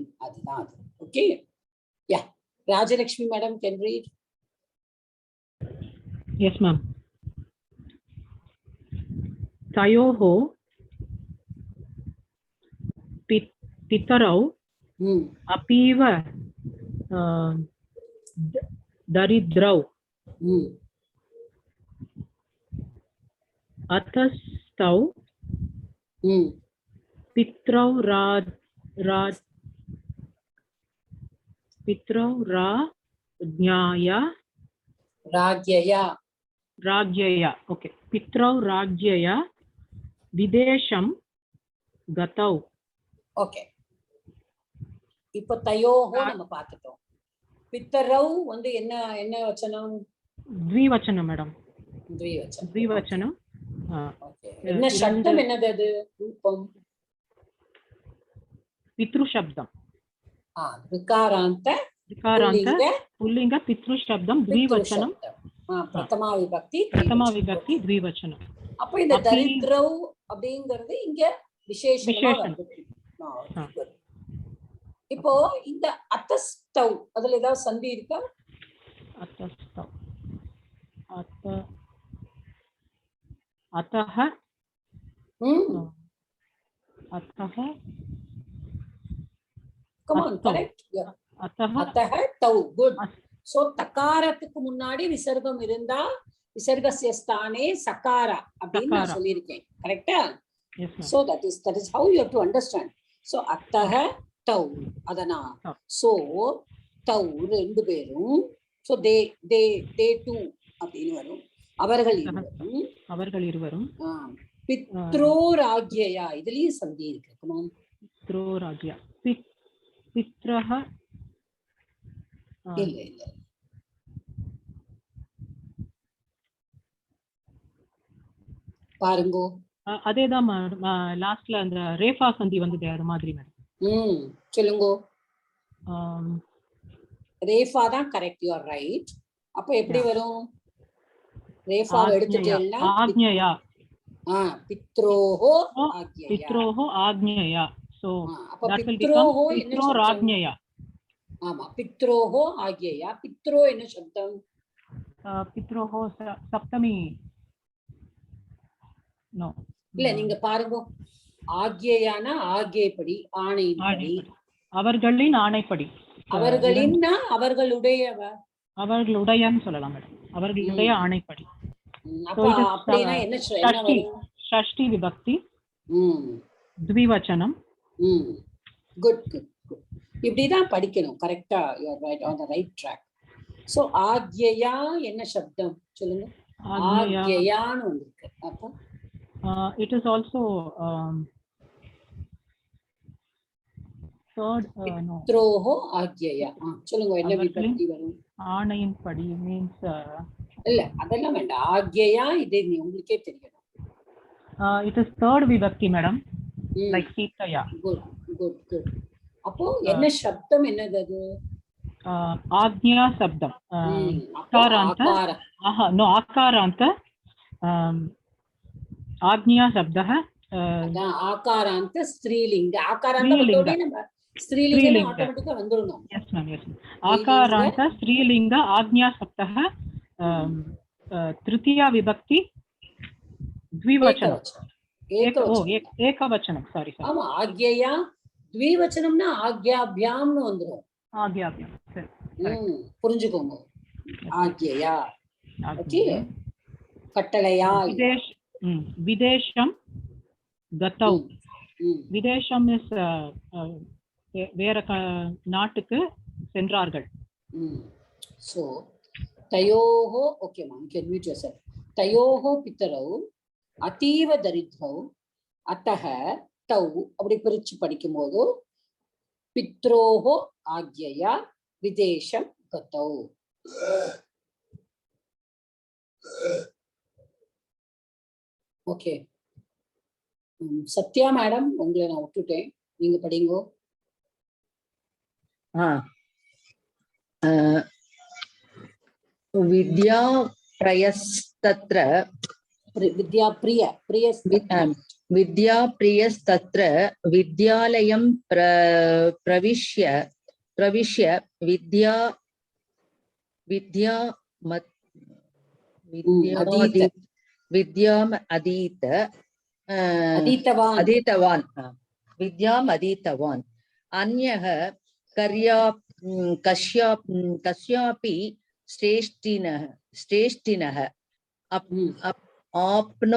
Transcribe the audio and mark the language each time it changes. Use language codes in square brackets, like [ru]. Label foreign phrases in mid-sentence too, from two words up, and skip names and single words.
[ta] அதுதான் அது. [en] okay, ya. [ta] ராஜலட்சுமி மேடம், [en] can read? yes ma'am. [sa] तयोः पितरौ ம் अपीव दरिद्रौ ம் अतस्तौ ம் पित्रौ राज पित्रौ ராஜ்யயா राज्यया ओके पित्रौ राज्यया विदेशं गतौ [ta] ஓகே. இப்போ தயோஹோ நம்ம பார்த்துட்டோம். பித்தரவு வந்து என்ன என்ன வச்சனம்? [sa] द्विवचनं मैडम द्विवचனம். द्विवचनं [ta] ஓகே. என்ன சப்தம் என்னது அது? ரூபம். [sa] पितृशब्दं விகாராந்த विकारान्त पुल्लिंग पितृशब्दं द्विवचनं प्रथमा विभक्ति द्विवचनं [ta] அப்ப இந்த தரித்ரவ் அப்படிங்கிறது இங்க விசேஷமா வருது. இப்போ இந்த அத்தஸ்தவ் அதுல ஏதாவது சந்தி இருக்கா? [sa] अतस्तौ अतः अतः [en] come on correct [sa] अतः अतः तौ குட். [ta] சோ தகாரத்துக்கு முன்னாடி விசர்க்கம் இருந்தா [sa] विसर्गस्य स्थाने सकार [ta] அப்படின்னு நான் சொல்லியிருக்கேன். கரெக்டா? [en] yes ma'am. So that is how you have to understand. So [sa] अतः तौ [en] அதனா so தவ் ரெண்டு பேரும் so they two அப்படின்னு வரும். [ta] அவர்கள் இருவரும் பித்ரோராஜ்யயா இதுலயும் சந்தி இருக்கு. [en] come on [sa] पित्रोराज्य पित्रः [ta] இல்ல பாருங்கோ. அதேதான் லாஸ்ட்ல அந்த ரேஃபா சந்தி வந்தது அது மாதிரி மேடம். சொல்லுங்கோ. ரேஃபா தான் கரெக்ட், [en] you are right. [ta] அப்ப எப்படி வரும்? ரேஃபா எடுத்துட்டேன்னா [sa] ஆக்ஞயா पित्रोः आज्ञया पित्रोः आज्ञया. சோ [ta] அப்ப [en] that will become [ta] பித்ரோஹோ என்ன [sa] பித்ரோராக்ஞயா. [ta] ஆமா [sa] पित्रोः आज्ञया. [ta] பித்ரோ என்ன சப்தம்? [sa] पित्रोः सप्तमी நோ [ta] இல்ல நீங்க பாருங்க. ஆக்ஞயானா ஆக்ஞைப்படி ஆணைப்படி அவர்களின் ஆணைப்படி. அவர்களின்னா அவர்களுடையவ அவர்களுடையன்னு சொல்லலாம் மேடம். அவர்களுடைய ஆணைப்படி. அப்படினா என்ன [sa] षष्ठी विभक्ति द्विवचनम्. [ta] குட் குட் குட். இப்படிதான் படிக்கணும். கரெக்டா? [en] you are right on the right track. [ta] சோ ஆக்ஞயா என்ன சப்தம் சொல்லுங்க? ஆக்ஞயான்னு வந்திருக்கு. அப்ப [en] it is also third no [sa] पित्रोः आज्ञया. [ta] சொல்லுங்க என்ன விபக்தி வரும்? ஆணையின்படி means இல்ல அதெல்லாம் வேண்டாம். ஆக்ஞயா இது உங்களுக்கே தெரியணும். [en] it is third vibhakti madam like சீதையா. good good good. [ta] அப்போ என்ன சப்தம் என்னது அது? [sa] आज्ञा शब्दम्। आकारान्त no आकारान्त आज्ञा शब्दः आकारान्त स्त्रीलिङ्ग. [ta] ஆகாராந்த பதோட நம்ம ஸ்திரீலிங்க ஆட்டோமேட்டிக்கா வந்துறணும். [en] yes ma'am yes [sa] आकारान्त स्त्रीलिङ्ग आज्ञा शब्दः तृतीया विभक्ति द्विवचनम एकवचनम [en] sorry [ta] ஆமா ஆக்ஞயா द्विवचनம்னா ஆக்ஞாபியாம்னு வந்துரும். [sa] ஆக்ஞாபியாம் சரி [ta] புரிஞ்சுக்கோங்க. ஆக்ஞயா ஓகே கட்டளையா. [sa] विदेशं गतौ. [ta] விதேஷம் இஸ் வேற நாட்டுக்கு சென்றார்கள். சோ தயோஹோ ஓகே மா [en] you can mute yourself. [sa] तयोः पितरौ अतीव दरिद्रौ अतः तौ [ta] அப்படி பிரிச்சு படிக்கும்போது [sa] पित्रोः आज्ञया विदेशं गतौ. [ta] ஓகே சத்யா மேடம் உங்களை நான் விட்டுட்டேன், நீங்க படிங்கோ. [sa] विद्या प्रयस्तत्र विद्या प्रियस्तत्र विद्यालयं प्रविश्य विद्याम् अधीतवान् अन्यः कस्यापि श्रेष्ठिनः आपनो